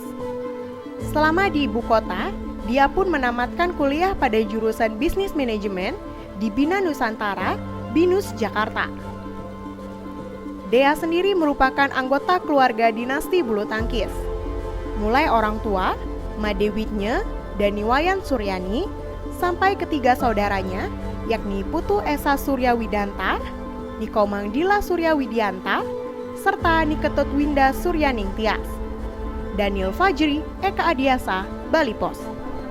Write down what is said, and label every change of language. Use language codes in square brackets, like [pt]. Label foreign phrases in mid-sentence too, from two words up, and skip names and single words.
[id] Selama di ibu kota, dia pun menamatkan kuliah pada jurusan Bisnis Manajemen di Bina Nusantara, BINUS Jakarta. Dea sendiri merupakan anggota keluarga dinasti bulu tangkis. Mulai orang tua, Made Widnya dan Niwayan Suryani, sampai ketiga saudaranya, yakni Putu Esa Surya Widanta, Nikomang Dila Surya Widianta, serta Niketut Winda Suryaningtyas. Daniel Fajri, Eka Adiasa, Bali Pos.